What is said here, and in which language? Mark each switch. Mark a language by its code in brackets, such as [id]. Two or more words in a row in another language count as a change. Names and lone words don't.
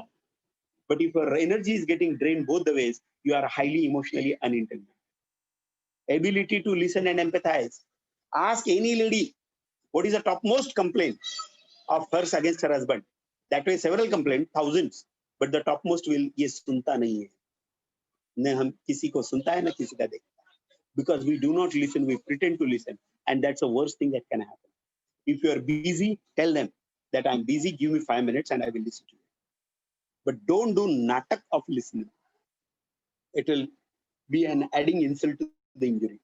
[en] But if your energy is getting drained both the ways, you are highly emotionally unintelligent. Ability to listen and empathize. Ask any lady, what is the topmost complaint of hers against her husband? That way, several complaints, thousands, but the topmost will, [hi] ye sunta nahi hai. Na hum kisi ko sunta hai, na kisi ka dekhta. [en] Because we do not listen, we pretend to listen. And that's the worst thing that can happen. If you are busy, tell them that I'm busy, give me 5 minutes and I will listen to you. But don't do natak of listening. It will be an adding insult to the injury.